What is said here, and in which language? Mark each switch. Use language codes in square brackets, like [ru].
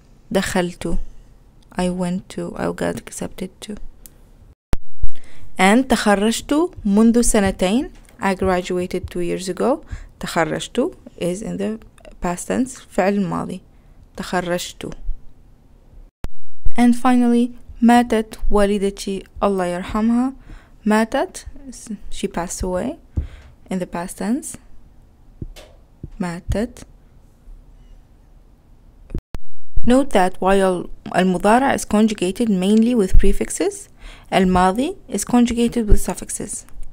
[ar] دخلت, [en] I went to, I got accepted to. And [ar] تخرجت منذ سنتين, [en] I graduated 2 years ago. [ar] تخرجت [en] is in the past tense, [ar] فعل ماضي. تخرجت. [en] And finally, [ar] ماتت والدتي الله يرحمها. ماتت, [en] she passed away in the past tense. [ar] ماتت. [en] Note that while [ar] المضارع [en] is conjugated mainly with prefixes, [ar] الماضي [en] is conjugated with suffixes.